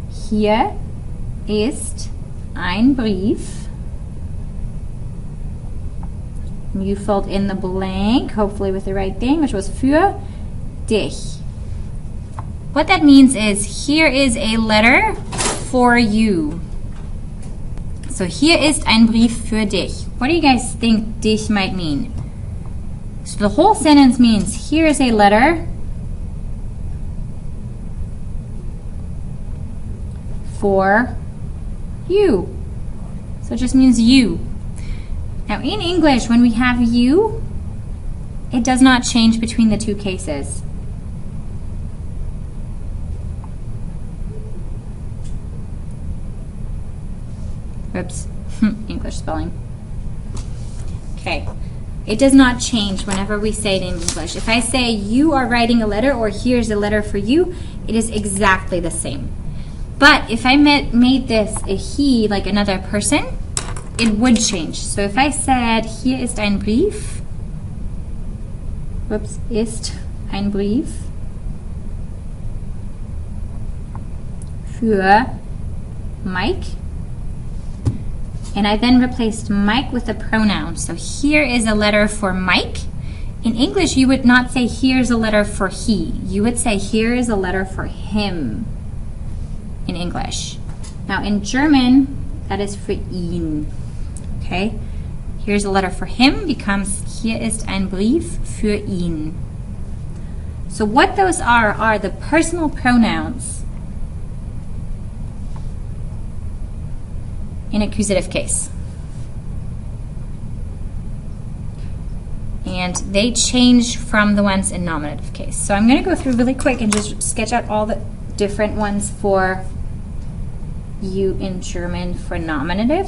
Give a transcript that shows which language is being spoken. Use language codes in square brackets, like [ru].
[de] Hier ist ein Brief. [en] You filled in the blank, hopefully with the right thing, which was [de] für dich. [en] What that means is, here is a letter for you. [de] So hier ist ein Brief für dich. [en] What do you guys think dich might mean? So the whole sentence means, here is a letter for you. So it just means you. Now in English, when we have you, it does not change between the 2 cases. Oops, English spelling. Okay, it does not change whenever we say it in English. If I say you are writing a letter or here's a letter for you, it is exactly the same. But if I made this a he, like another person, it would change. So if I said, [de] hier ist ein Brief, ist ein Brief für Mike, [en] And I then replaced Mike with a pronoun. So here is a letter for Mike. In English, you would not say here's a letter for he. You would say here is a letter for him in English. Now in German, that is [de] für ihn. [en] Okay? Here's a letter for him becomes [de] hier ist ein Brief für ihn. [en] So what those are the personal pronouns in accusative case. And they change from the ones in nominative case. So I'm going to go through really quick and just sketch out all the different ones for you in German for nominative.